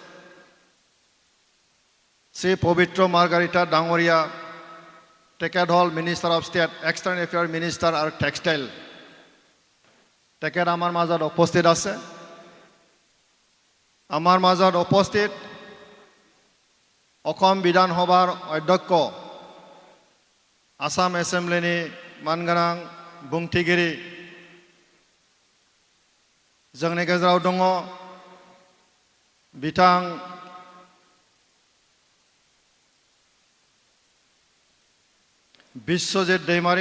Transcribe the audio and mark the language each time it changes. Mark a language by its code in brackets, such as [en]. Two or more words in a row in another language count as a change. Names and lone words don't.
[as] শ্ৰী পবিত্ৰ মাৰ্গাৰিটা ডাঙৰীয়া তেখেত হ'ল [en] minister of state external affair minister [as] আৰু টেক্সটাইল তেখেত আমাৰ মাজত উপস্থিত আছে আমাৰ মাজত উপস্থিত অসম বিধানসভাৰ অধ্যক্ষ আসাম এছেম্বলিनि [brx] मानगोनां बुंथिगिरि जोंनि गेजेराव दङ बिथां बिश्वजित दैमारी